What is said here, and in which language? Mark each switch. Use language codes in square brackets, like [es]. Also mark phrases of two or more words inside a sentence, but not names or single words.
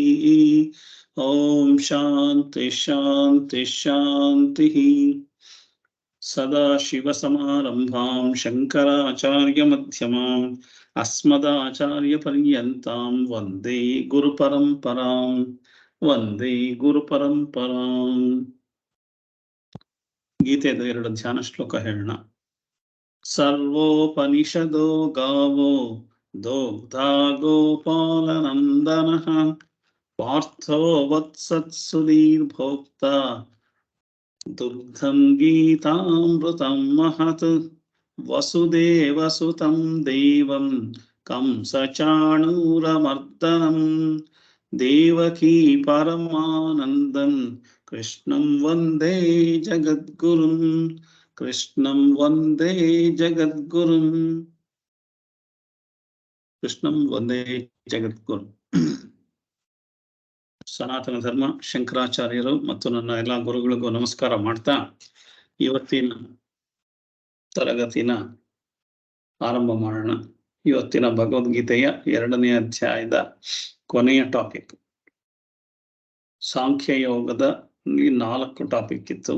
[sa] ॐ शान्ति शान्ति शान्तिः। सदाशिवसमारम्भां शङ्कराचार्यमध्यमाम् अस्मदाचार्यपर्यन्तां वन्दे गुरुपरम्पराम् ವಂದೇ ಗುರು ಪರಂಪರಾಂ. [kn] ಗೀತೆದು 2 ಧ್ಯಾನ ಶ್ಲೋಕ ಹೇಳೋಣ. [sa] ಸರ್ವೋಪನಿಷದೋ ಗಾವೋ ದೋಗ್ಧಾ ಗೋಪಾಲನಂದನಃ ಪಾರ್ಥೋ ವತ್ಸತ್ಸುಧೀರ್ಭೋಕ್ತ ದುಗ್ಧಂ ಗೀತಾಮೃತಂ ಮಹತ್ ವಸುದೇವಸುತಂ ದೇವಂ ಕಂಸಚಾಣೂರಮರ್ದನಂ ದೇವಕೀ ಪರಮಾನಂದಂ ಕೃಷ್ಣಂ ವಂದೇ ಜಗದ್ಗುರುಂ ಕೃಷ್ಣಂ ವಂದೇ ಜಗದ್ಗುರುಂ ಕೃಷ್ಣಂ ವಂದೇ ಜಗದ್ಗುರು. [kn] ಸನಾತನ ಧರ್ಮ ಶಂಕರಾಚಾರ್ಯರು ಮತ್ತು ನನ್ನ ಎಲ್ಲ ಗುರುಗಳಿಗೂ ನಮಸ್ಕಾರ ಮಾಡ್ತಾ ಇವತ್ತಿನ ತರಗತಿನ ಆರಂಭ ಮಾಡೋಣ. ಇವತ್ತಿನ ಭಗವದ್ಗೀತೆಯ 2ನೇ ಅಧ್ಯಾಯದ ಕೊನೆಯ ಟಾಪಿಕ್. ಸಾಂಖ್ಯ ಯೋಗದ 4 ಟಾಪಿಕ್ ಇತ್ತು.